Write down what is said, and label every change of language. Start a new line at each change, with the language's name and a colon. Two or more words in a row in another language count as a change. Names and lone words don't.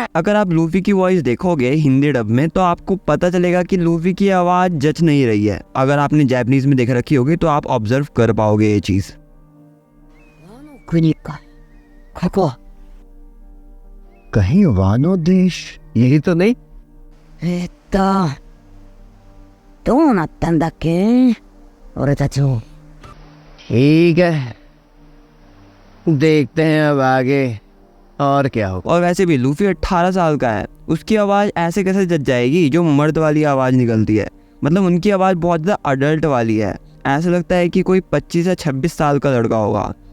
Hindi: अगर आप लूफी की वॉइस देखोगे हिंदी डब में तो आपको पता चलेगा कि लूफी की आवाज़ जच नहीं रही है। अगर आपने जैपनीज में देख रखी होगी तो आप ऑब्जर्व कर पाओगे ये चीज़। कहीं वानो देश यही तो नहीं।
Japanese: どうなったんだっけ？俺たちを。
Hindi: ठीक है, देखते हैं अब आगे और क्या होगा। और वैसे भी लूफी 18 साल का है, उसकी आवाज़ ऐसे कैसे जच जाएगी जो मर्द वाली आवाज़ निकलती है? मतलब उनकी आवाज़ बहुत ज़्यादा अडल्ट वाली है। ऐसा लगता है कि कोई 25 या 26 साल का लड़का होगा।